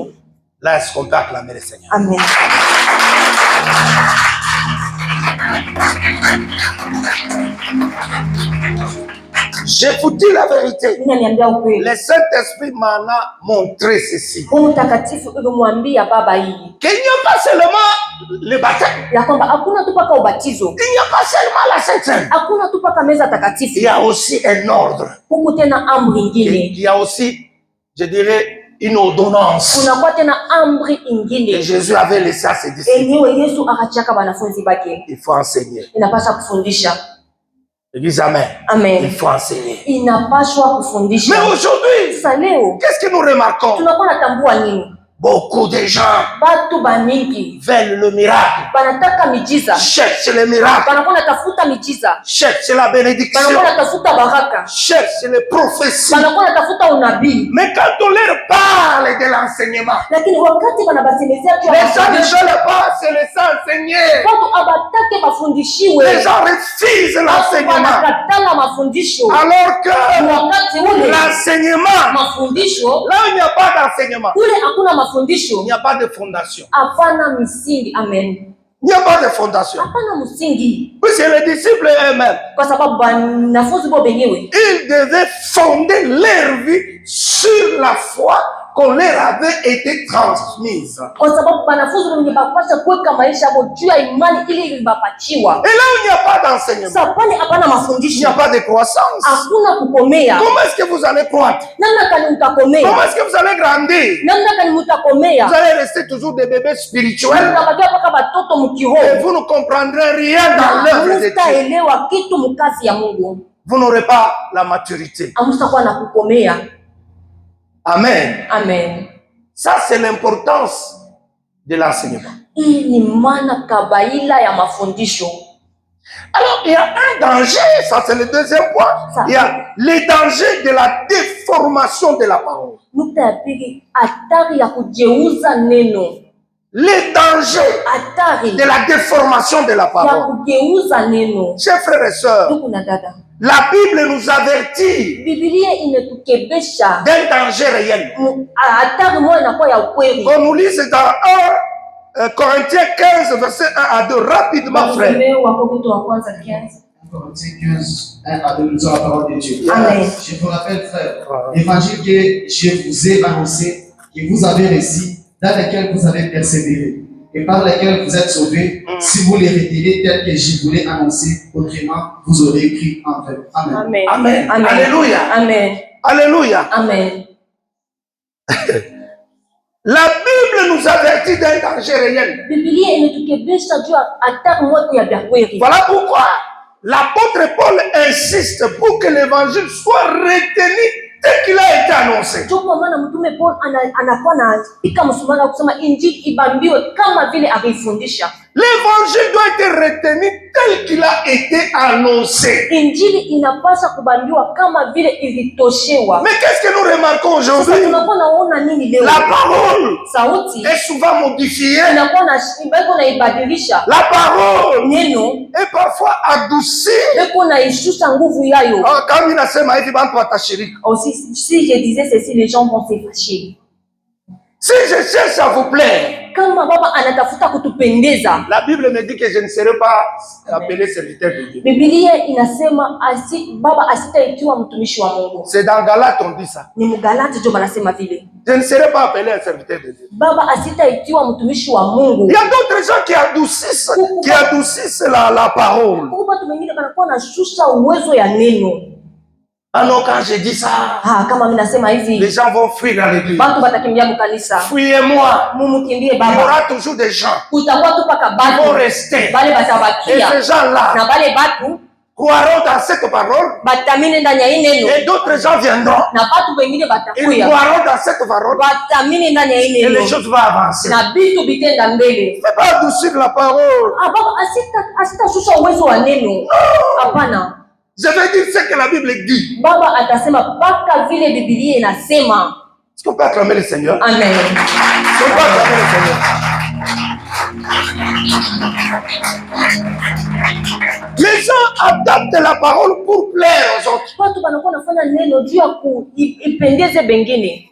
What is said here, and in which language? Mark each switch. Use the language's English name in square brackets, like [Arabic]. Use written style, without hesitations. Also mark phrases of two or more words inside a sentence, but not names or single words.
[French] Là, est-ce qu'on peut acclamer le Seigneur? Amen. Je vous dis la vérité. [Swahili] Mimi niambia ukweli. [French] Le Saint-Esprit m'en a montré ceci. [Swahili] Roho Mtakatifu ilimwambia baba hii [French] Qu'il n'y a pas seulement le baptême. [Swahili] ya kwamba hakuna tu paka ubatizo, [French] Il n'y a pas seulement la Sainte Seine. [Swahili] hakuna tu paka meza [French] Il [Swahili] takatifu, [French] y a aussi un ordre. [Swahili] huku tena amri ingine, [French] Il y a aussi, je dirais, une ordonnance. [Swahili] kunakuwa tena amri [French] Et [Swahili] ingine [French] Jésus avait laissé à ses disciples. [Swahili] enyewe Yesu akachaka wanafunzi bake, [French] Il faut enseigner. [Swahili] inapasha kufundisha. [French] Église, amen. Il Amen, faut enseigner. [Swahili] inapashwa kufundisha. [French] Mais aujourd'hui, [Swahili] Sasa leo [French] qu'est-ce que nous remarquons? [Swahili] tunakuwa natambua nini? [French] Beaucoup de gens [Swahili] Batu bamingi [French] veulent le miracle, [Swahili] banataka mijiza, [French] cherchent le miracle, [Swahili] banakuwa natafuta mijiza, [French] cherchent la bénédiction, [Swahili] banakuwa natafuta baraka, [French] cherchent les prophéties. [Swahili] banakuwa natafuta unabii. [French] Mais quand on leur parle de l'enseignement, [Swahili] Lakini wakati banabasemezea tu [French] les gens ne veulent pas se laisser enseigner. [Swahili] watu abatake [French] Les [Swahili] bafundishiwe, [French] gens refusent [Swahili] watu [French] l'enseignement. [Swahili] wanakatala mafundisho. [French] Alors que [Swahili] Wakati ule [French] l'enseignement, [Swahili] mafundisho [French] là où il n'y a pas d'enseignement, [Swahili] kule hakuna [French] il [Swahili] mafundisho, [French] n'y a pas de fondation. [Swahili] hapana misingi. [French] Amen, Il n'y a pas de fondation. [Swahili] hapana msingi, [French] Puisque les disciples eux-mêmes, [Swahili] kwa sababu banafunzi bo benyewe [French] ils devaient fonder leur vie sur la foi qu'on leur avait été transmise. [Swahili] kwa sababu banafunzi wenye bapasha kuweka maisha yao juu ya imani ili ilibapatiwa. [French] Et là où il n'y a pas d'enseignement, [Swahili] Sasa pale hapana [French] il n'y [Swahili] mafundisho, [French] a pas de croissance. [Swahili] hakuna kukomea. [French] Comment est-ce que vous allez croître? [Swahili] Namna kani [French] Comment [Swahili] mtakomea? [French] est-ce que vous allez grandir? [Swahili] Namna kani mtakomea? [French] Vous allez rester toujours des bébés spirituels [Swahili] Mtabakia paka batoto [French] et [Swahili] mkiroho, [French] vous ne comprendrez rien dans l'œuvre de Dieu. [Swahili] hamtaelewa kitu mkazi ya Mungu, [French] Vous n'aurez pas la maturité. [Swahili] hamtakuwa na kukomea. Amen. Amen. [French] Ça, c'est l'importance de l'enseignement. [Swahili] Hii ni maana kabaila ya mafundisho. [French] Alors, il y a un danger, ça c'est le deuxième point. Il y a le danger de la déformation de la parole. [Swahili] Nukta ya pili, hatari ya kugeuza neno, [French] Le danger [Swahili] hatari [French] de la déformation de la [Swahili] ya [French] parole. [Swahili] kugeuza neno. [French] Chers frères et sœurs, [Swahili] Ndugu na dada, [French] la Bible nous avertit [Swahili] Biblia imetukebesha [French] d'un danger réel. [Swahili] hatari moja inakuwa ya ukweli. [French] On nous lit c'est dans 1 Corinthiens 15, verset 1 à 2. Rapidement, frère. [Swahili] Wakorintho wa kwanza 15. [French] Corinthiens 15, 1 à 2, nous lisons la parole de Dieu. Amen. Je vous rappelle, frère, l'évangile que je vous ai annoncé, que vous avez reçu, dans lequel vous avez persévéré, et par lequel vous êtes sauvés, si vous les retenez tel que je vous l'ai annoncé, autrement, vous aurez écrit en fait. Amen. Amen. Amen. Amen. Alléluia. Amen. Alléluia. Amen. La Bible nous avertit d'un danger réel. [Swahili] Biblia imetukebesha juu ya hatari moja ya vya kweli. [French] Voilà pourquoi l'apôtre Paul insiste pour que l'évangile soit retenu tel qu'il a été annoncé. [Swahili] Ndio kwa maana mtume Paul anakuwa na pika msumana kusema injili ibambiwe kama vile alifundisha. [French] L'évangile doit être retenu tel qu'il a été annoncé. [Swahili] Injili inapaswa kubambiwa kama vile ilitoshewa. [French] Mais qu'est-ce que nous remarquons [Swahili] Sasa [French] aujourd'hui? [Swahili] tunakuwa naona nini leo? [French] La parole [Swahili] Sauti [French] est souvent modifiée. [Swahili] inakuwa na iko na ibadilisha. [French] La parole [Swahili] Neno [French] est parfois adoucie. [Swahili] iko na ishusha nguvu yayo. Kama inasema hivi bantu watashiriki. [French] Aussi, si je disais ceci, les gens vont se fâcher. Si je cherche à vous plaire, [Swahili] Kama baba anatafuta kutupendeza, [French] la Bible me dit que je ne serai pas appelé serviteur de Dieu. [Swahili] Biblia inasema baba asitaitiwa mtumishi wa Mungu. [French] C'est dans Galates on dit ça. [Swahili] Ni Mgalati ndio anasema vile. [French] Je ne serai pas appelé un serviteur de Dieu. [Swahili] Baba asitaitiwa mtumishi wa Mungu. [French] Il y a d'autres gens qui adoucissent la parole. [Swahili] Kwa watu wengine wanakuwa na shusha uwezo ya neno. [French] Ah non, quand je dis ça, [Swahili] Kama mimi nasema hivi, [French] les gens vont fuir dans l'église. [Swahili] watu watakimbia mkanisa. [French] Fuyez-moi. [Swahili] Mumukimbie [French] Il y [Swahili] baba. [French] aura toujours des gens [Swahili] Kutakuwa tu paka [French] qui vont [Swahili] batu. [French] rester. [Swahili] Bale [French] Et [Swahili] batabakia. [French] ces gens-là, [Swahili] Na bale batu [French] croiront dans cette parole [Swahili] batamini ndani ya hii neno, [French] et d'autres gens viendront. [Swahili] na watu wengine [French] Ils [Swahili] batakuya [French] croiront dans cette parole [Swahili] batamini ndani ya hii [French] et [Swahili] neno, [French] les choses vont avancer. [Swahili] na bitu bitenda mbele. [French] Fais pas adoucir la parole. [Swahili] Baba asitashusha uwezo wa neno, hapana. [French] Je vais dire ce que la Bible dit. [Swahili] Baba atasema mpaka vile Biblia inasema. [French] Est-ce qu'on peut acclamer le Seigneur? Amen. Est-ce qu'on peut acclamer le Seigneur? Les gens adaptent la parole pour plaire aux autres. [Swahili] Watu wanakuwa wanafanya neno juu ya kuipendeze bengine.